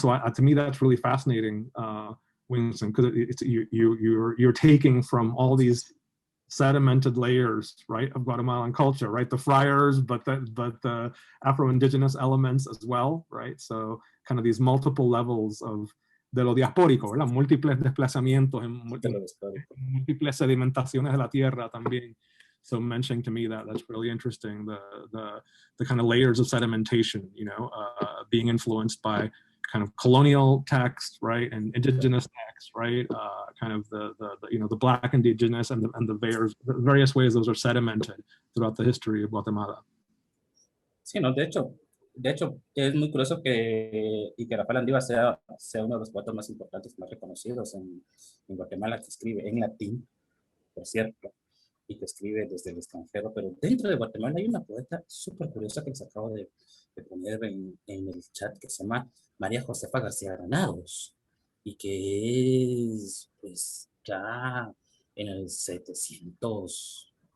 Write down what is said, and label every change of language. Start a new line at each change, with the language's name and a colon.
English: So to me, that's really fascinating, Wingston, because you're taking from all these sedimented layers, right, of Guatemalan culture, right? The friars, but the Afro-indigenous elements as well, right? So kind of these multiple levels
Spanish: de lo diaspórico, ¿verdad? Múltiples desplazamientos, múltiples sedimentaciones de la tierra también.
English: So mentioning to me that's really interesting, the kind of layers of sedimentation, being influenced by kind of colonial text, right, and indigenous text, right, kind of the Black indigenous and the various ways those are sedimented throughout the history of Guatemala.
Spanish: Sí, no, de hecho es muy curioso que Rafael Landívar sea uno de los poetas más importantes, más reconocidos en Guatemala, que escribe en latín, por cierto, y que escribe desde el extranjero, pero dentro de Guatemala hay una poeta súper curiosa que les acabo de poner en el chat, que se llama María Josefa García Granados, y que es, pues, ya en el 700,